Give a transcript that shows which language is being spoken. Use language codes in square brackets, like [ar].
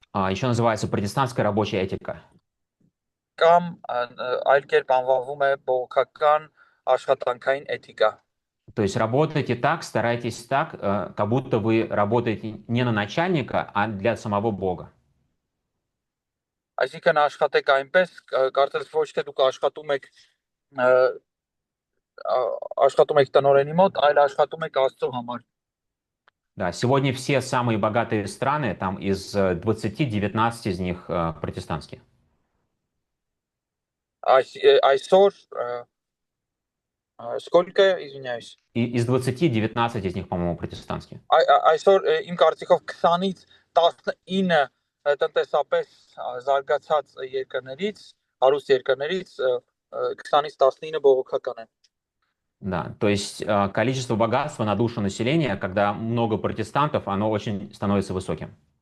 [ru] Еще называется протестантская рабочая этика. [hy] Կամ այլ кերպ անվանվում է բողոքական աշխատանքային էթիկա։ [ru] То есть работайте так, старайтесь так, как будто вы работаете не на начальника, а для самого Бога. [hy] Այսինքն աշխատեք այնպես, կարծես ոչ թե դուք աշխատում եք տնօրենի մոտ, այլ աշխատում եք Աստծո համար։ [ru] Да, сегодня все самые богатые страны, там из 20, 19 из них протестантские. [hy] Այսօր [ru] сколько, извиняюсь։ И из 20, 19 из них, по-моему, протестантские. [hy] Այսօր իմ կարծիքով 20-ից 19 տնտեսապես զարգացած երկրներից, հարուստ երկրներից 20-ից 19 բողոքական են։ [ru] Да, то есть количество богатства на душу населения, когда много протестантов, оно очень становится высоким.